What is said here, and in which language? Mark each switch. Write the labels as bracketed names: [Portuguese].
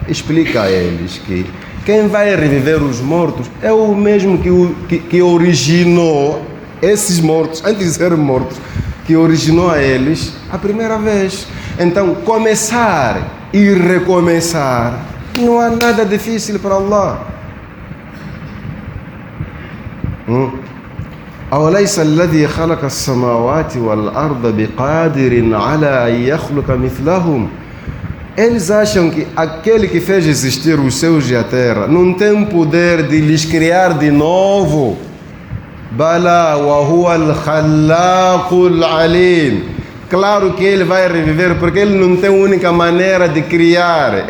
[Portuguese] Explica a eles que quem vai reviver os mortos é o mesmo que originou esses mortos, antes de serem mortos, que originou a eles a primeira vez. Então, começar e recomeçar não há nada difícil para Allah. [Arabic] أوليس الذي خلق السماوات والأرض بقادر على أن يخلق مثلهم. [Portuguese] Eles acham que aquele que fez existir os céus e a terra não tem poder de lhes criar de novo. [Arabic] Bala wa huwa al-khallaqul alim. [Portuguese] Claro que ele vai reviver, porque ele não tem única maneira de criar.